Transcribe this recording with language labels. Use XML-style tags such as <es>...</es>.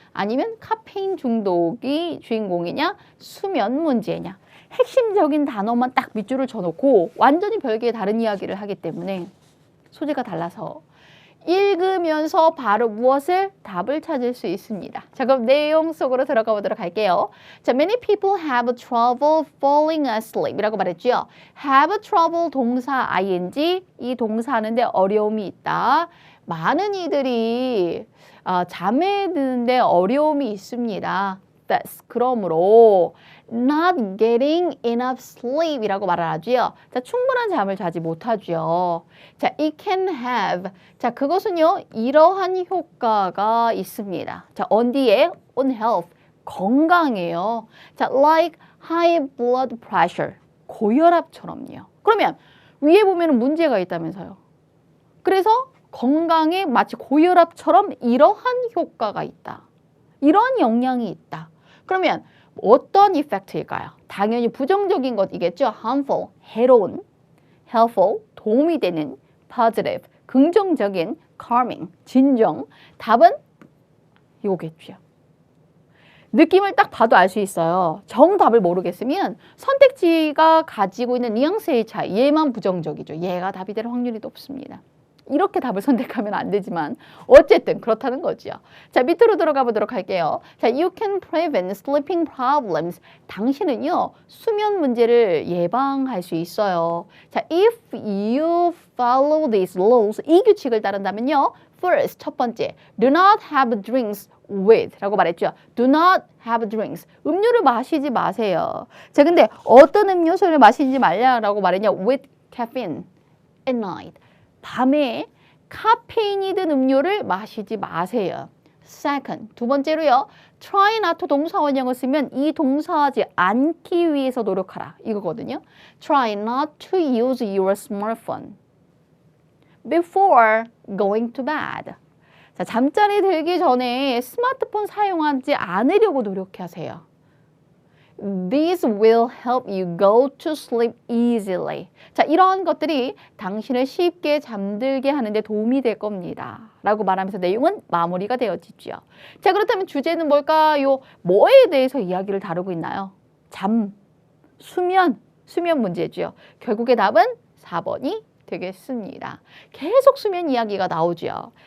<ko>아니면 카페인 중독이 주인공이냐? 수면 문제냐? 핵심적인 단어만 딱 밑줄을 쳐놓고 완전히 별개의 다른 이야기를 하기 때문에 소재가 달라서 읽으면서 바로 무엇을 답을 찾을 수 있습니다. 자, 그럼 내용 속으로 들어가 보도록 할게요.</ko> <en>자, many people have trouble falling asleep</en> <ko>이라고 말했죠.</ko> <en>have trouble</en> <ko>동사 ing, 이 동사하는데 어려움이 있다. 많은 이들이 잠에 드는데 어려움이 있습니다.</ko> <en>Thus,</en> <ko>그러므로</ko> <en>not getting enough sleep</en> <ko>이라고 말을 하죠. 자, 충분한 잠을 자지 못하죠.</ko> <en>자, it can have.</en> <ko>자, 그것은요, 이러한 효과가 있습니다.</ko> <en>자, on 뒤에 on health.</en> <ko>건강해요. 자,</ko> <en>like high blood pressure.</en> <ko>고혈압처럼요. 그러면 위에 보면 문제가 있다면서요. 그래서 건강에 마치 고혈압처럼 이러한 효과가 있다. 이러한 영향이 있다. 그러면 어떤 이펙트일까요? 당연히 부정적인 것이겠죠. harmful, 해로운, helpful, 도움이 되는, positive, 긍정적인, calming, 진정. 답은 이거겠죠. 느낌을 딱 봐도 알 수 있어요. 정답을 모르겠으면 선택지가 가지고 있는 뉘앙스의 차이, 얘만 부정적이죠. 얘가 답이 될 확률이 높습니다. 이렇게 답을 선택하면 안 되지만 어쨌든 그렇다는 거죠. 자, 밑으로 들어가 보도록 할게요.</ko> <en>자, you can prevent sleeping problems.</en> <ko>당신은요, 수면 문제를 예방할 수 있어요.</ko> <en>자, if you follow these rules,</en> <ko>이 규칙을 따른다면요.</ko> <en>First,</en> <ko>첫 번째,</ko> <en>do not have drinks with</en> <ko>라고 말했죠.</ko> <en>Do not have drinks.</en> <ko>음료를 마시지 마세요. 자, 근데 어떤 음료수를 마시지 말라라고 말했냐?</ko> <en>With caffeine at night.</en> <ko>밤에 카페인이 든 음료를 마시지 마세요.</ko> <en>Second,</en> <ko>두 번째로요.</ko> <en>Try not to</en> <ko>동사 원형을 쓰면 이 동사하지 않기 위해서 노력하라. 이거거든요.</ko> <en>Try not to use your smartphone before going to bed.</en> <ko>자, 잠자리 들기 전에 스마트폰 사용하지 않으려고 노력하세요.</ko> <en>This will help you go to sleep easily.</en> <ko>자, 이러한 것들이 당신을 쉽게 잠들게 하는데 도움이 될 겁니다. 라고 말하면서 내용은 마무리가 되어지죠. 자, 그렇다면 주제는 뭘까요? 뭐에 대해서 이야기를 다루고 있나요? 잠, 수면 문제죠. 결국의 답은 4번이 되겠습니다. 계속 수면 이야기가 나오죠.</ko>